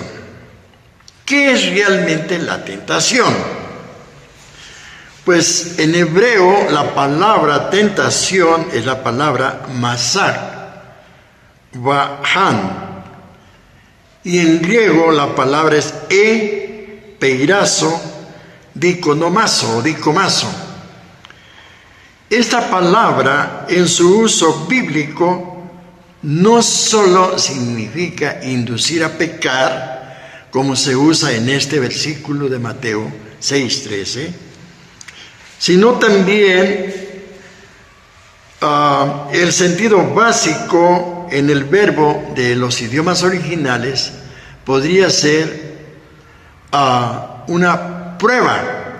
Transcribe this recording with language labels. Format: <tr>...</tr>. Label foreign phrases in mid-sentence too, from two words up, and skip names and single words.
<es>¿Qué es realmente la tentación? Pues en hebreo la palabra tentación es la palabra masar, vahan, y en griego la palabra es peirazo, diconomazo, dicomazo. Esta palabra en su uso bíblico no solo significa inducir a pecar, como se usa en este versículo de Mateo 6:13, sino también el sentido básico en el verbo de los idiomas originales podría ser una prueba.</es>